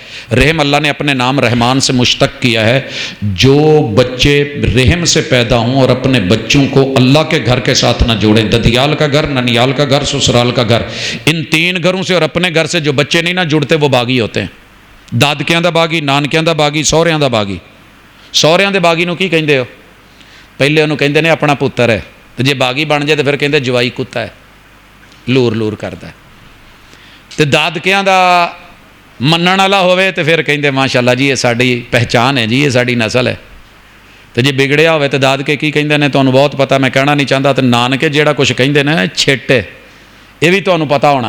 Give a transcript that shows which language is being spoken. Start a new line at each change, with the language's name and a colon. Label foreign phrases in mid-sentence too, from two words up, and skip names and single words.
Urdu: رحم اللہ نے اپنے نام رحمان سے مشتق کیا ہے. جو بچے رحم سے پیدا ہوں اور اپنے بچوں کو اللہ کے گھر کے ساتھ نہ جوڑیں، ددیال کا گھر، ننیال کا گھر، سسرال کا گھر، ان تین گھروں سے اور اپنے گھر سے جو بچے نہیں نہ جڑتے وہ باغی ہوتے ہیں.
Punjabi: دادکیاں دا باغی، نانکیاں دا باغی، سہریاں دا باغی. سہریاں دے باغی نو کی کہندے ہو؟ پہلے انہوں کہندے نے اپنا پتر ہے، تو جے باغی بن جائے تو پھر کہندے جوائی کتا ہے، لور لور کرتا ہے. تو دادکیاں دا منن والا ہوئے تو پھر کہندے ماشاءاللہ جی
Urdu: یہ ساری پہچان ہے جی، یہ ساری نسل ہے.
Punjabi: تو جی بگڑیا ہوئے تو دادکے کی کہندے نے
Urdu: تمہیں بہت پتہ، میں کہنا نہیں چاہتا.
Punjabi: تو نانکے جیڑا کچھ کہندے نے چھٹ ہے،
Urdu: یہ بھی تمہیں پتہ ہونا.